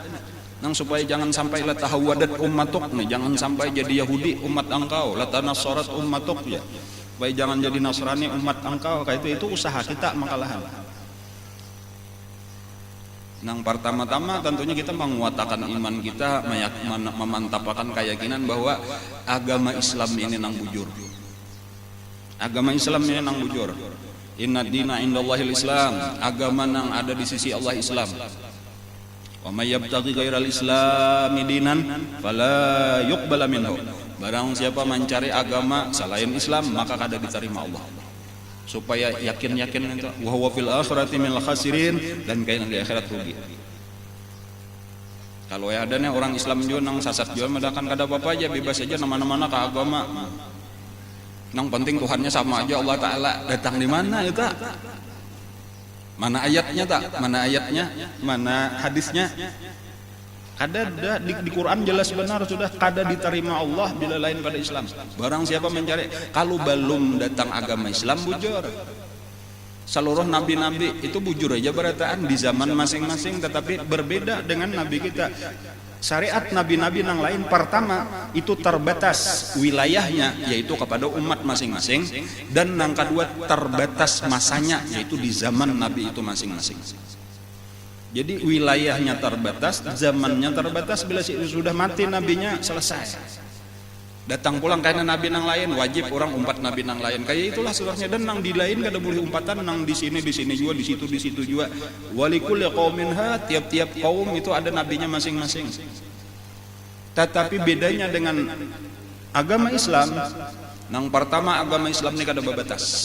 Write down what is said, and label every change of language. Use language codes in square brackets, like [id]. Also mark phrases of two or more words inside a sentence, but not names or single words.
[bjn] Supaya jangan sampai [ar] latahawadat ummatuk [bjn] nih, jangan sampai jadi Yahudi umat engkau, [ar] latanasarat ummatuk [bjn] ya. Supaya jangan jadi Nasrani umat engkau, kayak itu usaha kita makalahan. Pertama-tama tentunya kita menguatkan iman kita, memantapkan keyakinan bahwa agama Islam ini nang bujur. Agama Islam ini nang bujur. [ar] Inna dina indallahil Islam, [bjn] agama nang ada di sisi Allah Islam. [ar] Wa may yabtaghi ghairal islami dinan fala yuqbala minhu. [bjn] Barang siapa mencari agama selain Islam maka kada diterima Allah. Supaya yakin itu [ar] wa huwa fil akhirati minal khasirin, [bjn] dan kain di akhirat rugi. Kalau ada nih orang Islam juga nang sasat juga madakan kada apa-apa aja, bebas aja nama-nama ke agama. Nang penting Tuhannya sama aja, Allah Taala datang di mana itu? Mana ayatnya tak? Mana ayatnya? Mana hadisnya? Kada di Quran jelas benar sudah kada diterima Allah bila lain pada Islam. Barang siapa mencari, kalau belum datang agama Islam bujur. Seluruh nabi-nabi itu bujur aja berataan di zaman masing-masing, tetapi berbeda dengan nabi kita. Syariat nabi-nabi yang lain pertama itu terbatas wilayahnya yaitu kepada umat masing-masing, dan yang kedua terbatas masanya yaitu di zaman nabi itu masing-masing. Jadi wilayahnya terbatas, zamannya terbatas, bila sudah mati nabinya selesai. Datang pulang karena nabi nang lain wajib orang umpat nabi nang lain. Kayak itulah sebenarnya, dan nang di lain kada boleh umpatan nang di sini juga, di situ juga. [ar] Walikul qaumin ha, [bjn] tiap-tiap kaum itu ada nabinya masing-masing. Tetapi bedanya dengan agama Islam, nang pertama agama Islam ini kada babatas.